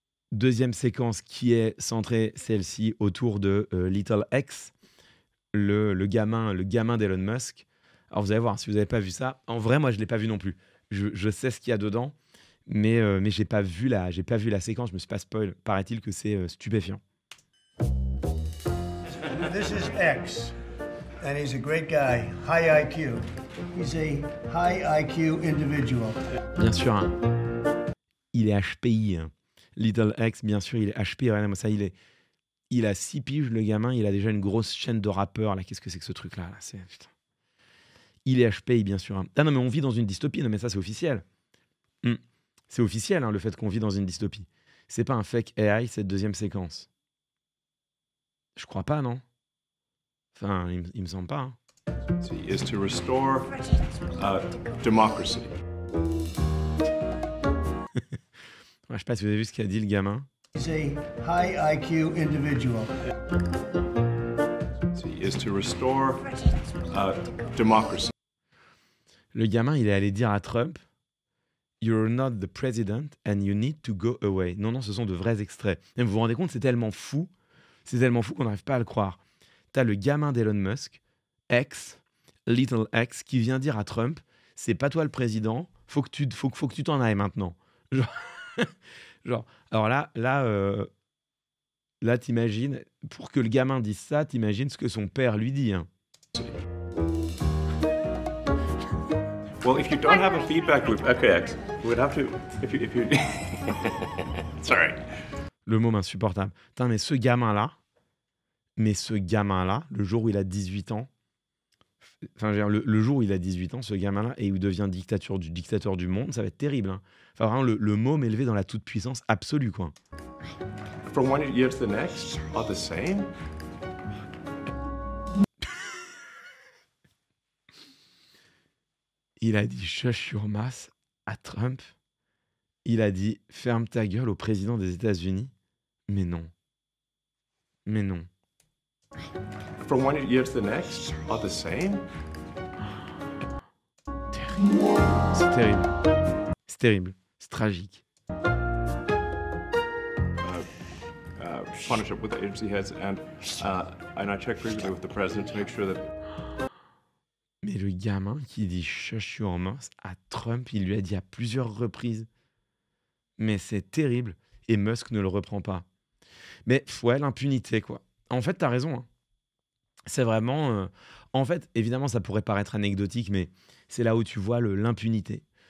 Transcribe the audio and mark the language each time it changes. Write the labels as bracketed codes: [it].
[fr] Deuxième séquence qui est centrée, celle-ci, autour de Little X, le gamin d'Elon Musk. Alors vous allez voir, si vous n'avez pas vu ça, en vrai, moi, je ne l'ai pas vu non plus. Je sais ce qu'il y a dedans, mais j'ai pas vu la séquence, je me suis pas spoil. Paraît-il que c'est stupéfiant. [en] This is X, and he's a great guy, high IQ. He's a high IQ individual. [fr] Bien sûr, hein. Il est HPI, hein. Little X, bien sûr, il est HPI. Regardez-moi ça, il a 6 piges, le gamin, il a déjà une grosse chaîne de rappeurs. Là, qu'est-ce que c'est que ce truc-là là, putain. Il est HPI, bien sûr, hein. Ah non, mais on vit dans une dystopie. Non, mais ça, c'est officiel. C'est officiel, hein, le fait qu'on vit dans une dystopie. C'est pas un fake AI, cette deuxième séquence. Je crois pas, non? Enfin, il me semble pas, hein. [en] is to restore democracy. [fr] Je sais pas si vous avez vu ce qu'a dit le gamin. [en] He's a high IQ individual. Is to restore democracy. [fr] Le gamin, il est allé dire à Trump, [en] "You're not the president and you need to go away." [fr] Non, non, ce sont de vrais extraits. Et vous vous rendez compte, c'est tellement fou qu'on n'arrive pas à le croire. T'as le gamin d'Elon Musk, X, Little X, qui vient dire à Trump, c'est pas toi le président, faut que tu t'en ailles maintenant. Genre, alors là, t'imagines, pour que le gamin dise ça, t'imagines ce que son père lui dit, hein. [en] Well, if you don't have a feedback loop, okay, X, you would have to, if you, sorry. [fr] Le mot insupportable. Putain, mais ce gamin-là, le jour où il a 18 ans, enfin, je veux dire, le jour où il a 18 ans, ce gamin-là, et où il devient dictateur du monde, ça va être terrible, hein. Enfin, vraiment, le môme élevé dans la toute-puissance absolue, quoi. [en] From one year to the next are the same? [fr] Il a dit [en] shush your mouth [fr] à Trump. Il a dit ferme ta gueule au président des États-Unis. Mais non. Mais non. [en] From one year to the next are the same? [fr] Terrible. C'est terrible. C'est terrible. C'est tragique. [en] Partnership with the agency heads, and I check frequently with the president to make sure that. [fr] Mais le gamin qui dit [en] shush your mouth [fr] à Trump, il lui a dit à plusieurs reprises. Mais c'est terrible. Et Musk ne le reprend pas. Mais ouais, l'impunité, quoi. En fait, t'as raison, hein. C'est vraiment... en fait, évidemment, ça pourrait paraître anecdotique, mais c'est là où tu vois l'impunité.